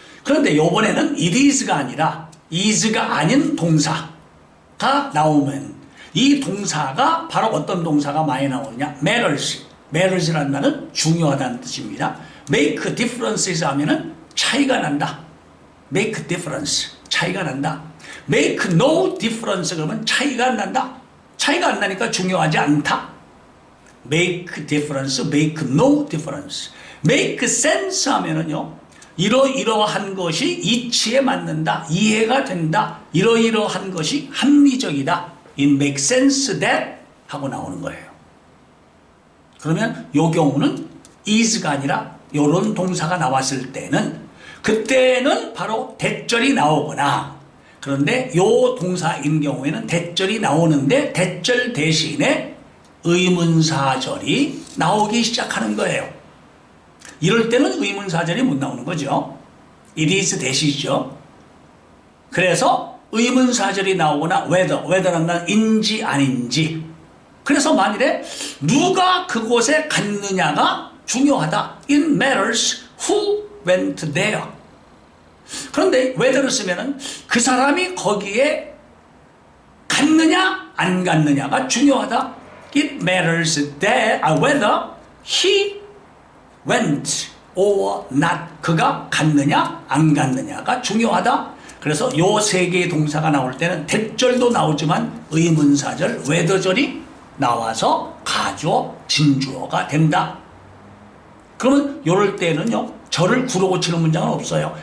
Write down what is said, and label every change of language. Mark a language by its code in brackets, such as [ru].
[ko] 그런데 요번에는 [en] it is [ko] 가 아니라 is가 아닌 동사가 나오면 이 동사가 바로 어떤 동사가 많이 나오느냐? [en] matters. [ko] matters라는 말은 중요하다는 뜻입니다. [en] make differences [ko] 하면은 차이가 난다. [en] make difference. [ko] 차이가 난다. [en] make no difference [ko] 그러면 차이가 안 난다. 차이가 안 나니까 중요하지 않다. [en] make difference, make no difference. make sense [ko] 하면은요. 이러이러한 것이 이치에 맞는다. 이해가 된다. 이러이러한 것이 합리적이다. [en] It makes sense that [ko] 하고 나오는 거예요. 그러면 요 경우는 is가 아니라 요런 동사가 나왔을 때는 그때는 바로 대절이 나오거나 그런데 요 동사인 경우에는 대절이 나오는데 대절 대신에 의문사절이 나오기 시작하는 거예요. 이럴 때는 의문사절이 못 나오는 거죠. [en] it is [ko] 대시죠. 그래서 의문사절이 나오거나 whether는 난 인지 아닌지. 그래서 만일에 누가 그곳에 갔느냐가 중요하다. [en] It matters who went there. [ko] 그런데 whether를 쓰면은 그 사람이 거기에 갔느냐 안 갔느냐가 중요하다. [en] It matters that whether he went or not. [ko] 그가 갔느냐 안 갔느냐가 중요하다. 그래서 요 세 개의 동사가 나올 때는 대절도 나오지만 의문사절, whether절이 나와서 가주어, 진주어가 된다. 그러면 요럴 때는요, 절을 구로 고치는 문장은 없어요.